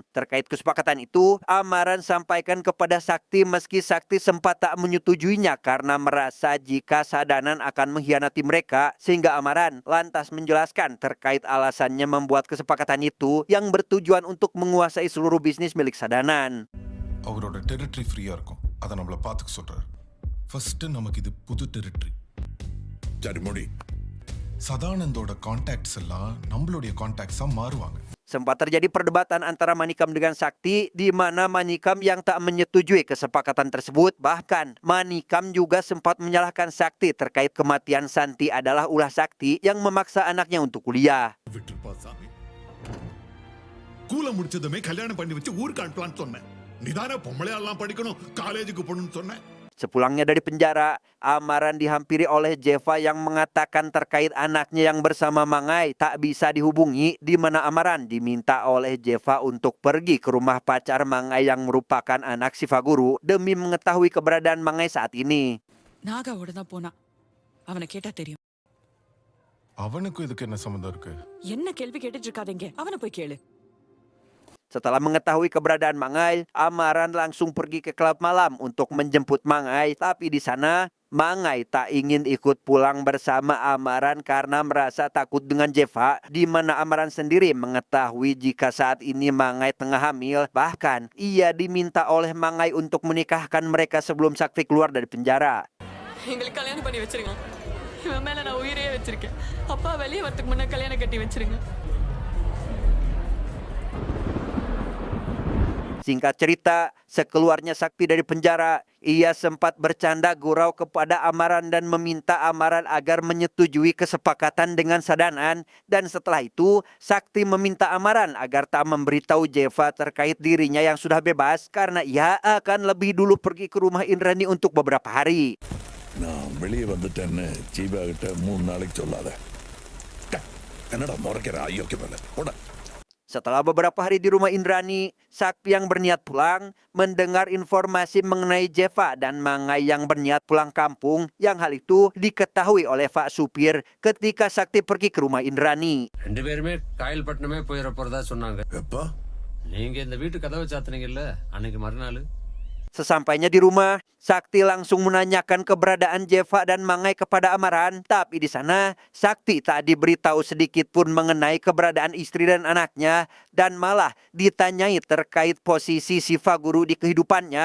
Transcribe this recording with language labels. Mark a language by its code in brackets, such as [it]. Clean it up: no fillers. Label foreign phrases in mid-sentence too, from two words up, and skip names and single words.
[id] Terkait kesepakatan itu, Amaran sampaikan kepada Sakti meski Sakti sempat tak menyetujuinya karena merasa jika Sadanan akan mengkhianati mereka, sehingga Amaran lantas menjelaskan terkait alasannya membuat kesepakatan itu yang bertujuan untuk menguasai seluruh bisnis milik Sadanan. [ta] அவரோட டெரிட்டரி ஃப்ரீயா இருக்கும். அதை நம்மள பாத்துக்க சொல்றாரு. ஃபர்ஸ்ட் நமக்கு இது புது டெரிட்டரி. சரி முடி. சதானந்தோட கான்டாக்ட்ஸ் எல்லாம் நம்மளுடைய கான்டாக்ட்ஸா மாறுவாங்க. [id] Sempat terjadi perdebatan antara Manikam dengan Sakti, di mana Manikam yang tak menyetujui kesepakatan tersebut. Bahkan Manikam juga sempat menyalahkan Sakti terkait kematian Santi adalah ulah Sakti yang memaksa anaknya untuk kuliah. [ta] விட்டுருப்பா சாமி. ஸ்கூல முடிச்சதுமே கல்யாணம் பண்ணி வச்சு ஊருக்கு அனுப்பலான்னு சொன்னேன். நீதானே பொம்பளையெல்லாம் படிக்கணும், காலேஜுக்கு போகணும்னு சொன்னேன். [id] Sepulangnya dari penjara, Amaran dihampiri oleh Jeva yang mengatakan terkait anaknya yang bersama Mangai tak bisa dihubungi, di mana Amaran diminta oleh Jeva untuk pergi ke rumah pacar Mangai yang merupakan anak Sivaguru demi mengetahui keberadaan Mangai saat ini. [ta] நாகாவோட தான் போனா. அவனை கேட்டா தெரியும். அவனுக்கும் இதுக்கு என்ன சம்பந்தம் இருக்கு? என்ன கேள்வி கேட்டுட்டு இருக்காதீங்க. அவனை போய் கேளு. [id] Setelah mengetahui keberadaan Mangai, Amaran langsung pergi ke klub malam untuk menjemput Mangai. Tapi di sana, Mangai tak ingin ikut pulang bersama Amaran karena merasa takut dengan Jeva, di mana Amaran sendiri mengetahui jika saat ini Mangai tengah hamil. Bahkan, ia diminta oleh Mangai untuk menikahkan mereka sebelum Sakti keluar dari penjara. [ta] எங்களுக்கு கல்யாணம் பண்ணி வச்சிருங்க. இவன் மேல நான் உயிரையே வச்சிருக்கேன். அப்பா வெளியே வரதுக்கு முன்ன கல்யாணம் கட்டி வச்சிருங்க. [id] Singkat cerita, sekeluarnya Sakti dari penjara, ia sempat bercanda gurau kepada Amaran dan meminta Amaran agar menyetujui kesepakatan dengan Sadanan. Dan setelah itu, Sakti meminta Amaran agar tak memberitahu Jeva terkait dirinya yang sudah bebas karena ia akan lebih dulu pergi ke rumah Indrani untuk beberapa hari. [ta] நான் வெளியே வந்துட்டேன்னு ஜீவா கிட்ட 3 நாளைக்கு சொல்லாத. என்னடா முறைக்கிற ஐயோக்கு மேல போட. [id] Setelah beberapa hari di rumah Indrani, Sakti yang berniat pulang mendengar informasi mengenai Jeva dan Mangai yang berniat pulang kampung, yang hal itu diketahui oleh Pak Supir ketika Sakti pergi ke rumah Indrani. [ta] 2 பேருமே காயல்பட்டினமே போயிட போறதா சொன்னாங்க. எப்பா நீங்க இந்த வீட்டு கதவை சாத்துனீங்கல்ல அன்னைக்கு மறுநாள். [id] Sesampainya di rumah, Sakti langsung menanyakan keberadaan Jeva dan Mangai kepada Amaran. Tapi di sana, Sakti tak diberitahu sedikit pun mengenai keberadaan istri dan anaknya. Dan malah ditanyai terkait posisi Siva Guru di kehidupannya.